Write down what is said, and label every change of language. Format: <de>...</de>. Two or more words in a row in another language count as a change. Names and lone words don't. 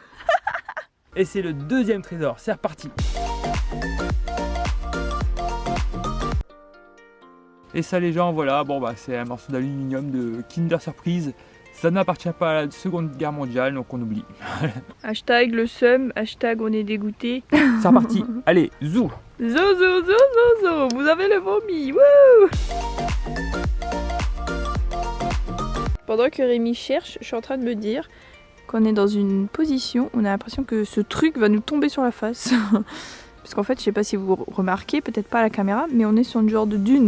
<fr>Et c'est le deuxième trésor, c'est reparti. Et ça les gens, voilà, bon bah c'est un morceau d'aluminium de Kinder Surprise. Ça n'appartient pas à la Seconde Guerre mondiale, donc on oublie. Hashtag le seum, hashtag on est dégoûté. C'est reparti, allez, zou. Zo zo zo zo zo, vous avez le vomi, wouh. Pendant que Rémi cherche, je suis en train de me dire qu'on est dans une position, on a l'impression que ce truc va nous tomber sur la face. Parce qu'en fait, je sais pas si vous remarquez, peut-être pas à la caméra, mais on est sur une genre de dune.</fr>